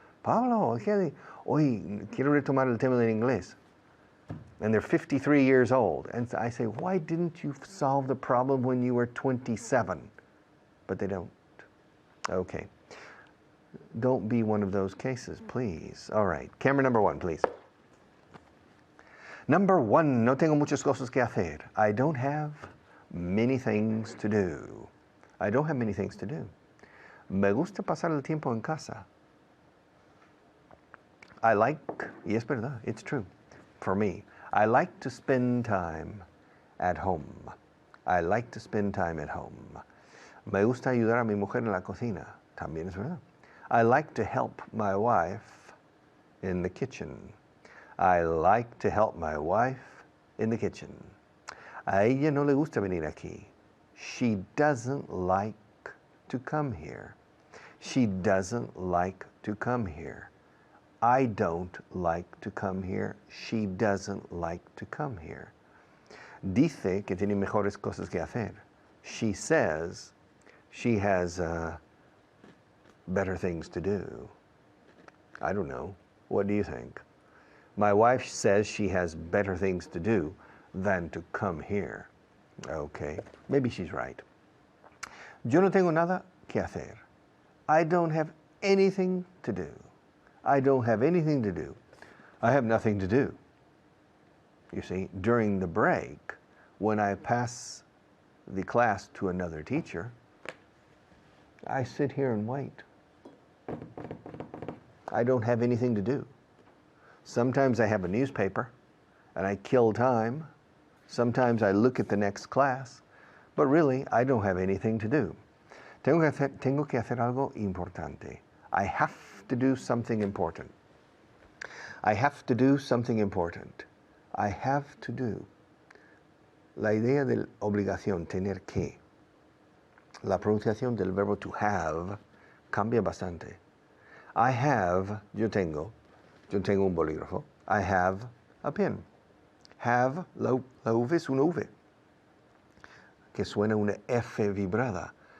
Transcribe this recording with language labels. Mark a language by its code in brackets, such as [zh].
[es] Pablo, hoy quiero retomar el tema del inglés. [en] And they're 53 years old. And I say, why didn't you solve the problem when you were 27? But they don't. Okay. Don't be one of those cases, please. All right, camera number 1, please. Number 1, [es] no tengo muchas cosas que hacer. [en] I don't have many things to do. I don't have many things to do. [es] Me gusta pasar el tiempo en casa. [en] I like, [es] y es verdad, [en] it's true, for me. I like to spend time at home. I like to spend time at home. [es] Me gusta ayudar a mi mujer en la cocina. También es verdad. [en] I like to help my wife in the kitchen. I like to help my wife in the kitchen. [es] A ella no le gusta venir aquí. [en] She doesn't like to come here. She doesn't like to come here. I don't like to come here. She doesn't like to come here. [es] Dice que tiene mejores cosas que hacer. [en] She says she has better things to do. I don't know. What do you think? My wife says she has better things to do than to come here. Okay, maybe she's right. [es] Yo no tengo nada que hacer. [en] I don't have anything to do. I don't have anything to do. I have nothing to do. You see, during the break, when I pass the class to another teacher, I sit here and wait. I don't have anything to do. Sometimes I have a newspaper and I kill time. Sometimes I look at the next class, but really I don't have anything to do. [es] Tengo que hacer algo importante. [en] I have to do something important. I have to do something important. I have to do. [es] La idea de obligación, tener que. La pronunciación del verbo [en] to have [es] cambia bastante. [en] I have, [es] yo tengo un bolígrafo. [en] I have a pen. Have, [es] la V es una V, que suena una F vibrada.